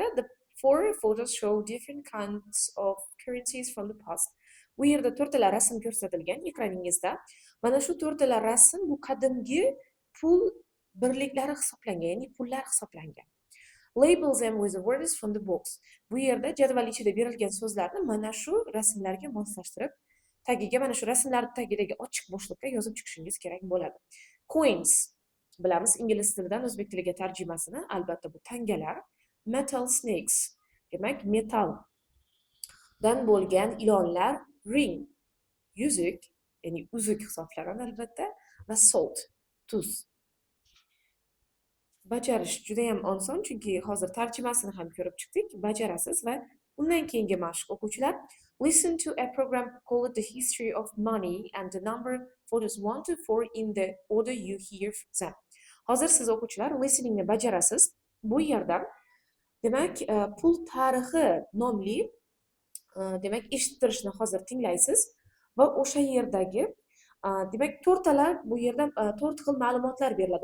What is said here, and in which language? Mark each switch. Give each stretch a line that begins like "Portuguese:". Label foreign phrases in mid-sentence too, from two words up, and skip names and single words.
English: The four photos show different kinds of currencies from the past.
Uzbek: Bu yerda to'rttala rasm ko'rsatilgan ekraningizda. Mana shu to'rttala rasm bu qadimgi pul birliklari hisoblangan, ya'ni pullar hisoblangan.
English: Label them with the words from the box.
Uzbek: Bu yerda jadval ichida berilgan so'zlarni mana shu rasmlarga moslashtirib, tagiga mana shu rasmlar tagidagi ochiq bo'shliqqa yozib chiqishingiz kerak bo'ladi. Coins bilamiz ingliz tilidan o'zbek tiliga tarjimasini, albatta bu tangalar.
English: Metal snakes,
Uzbek: demak metaldan bo'lgan ilonlar. Ring, yuzuk, ya'ni uzuk hisoblanadi albatta, va salt, tuz. Bajarish juda ham oson, chunki hozir tarjimasini ham ko'rib chiqdik, bajarasiz. Va undan keyingi mashq o'quvchilar,
English: listen to a program called the history of money and the number photos 1 to 4 in the order you hear them.
Uzbek: Hozir siz o'quvchilar listeningni bajarasiz. Bu yerdan demak pul tarixi nomli demak eshittirishni hozir tinglaysiz va o'sha yerdagi demak to'rttala bu yerda 4 xil ma'lumotlar beriladi.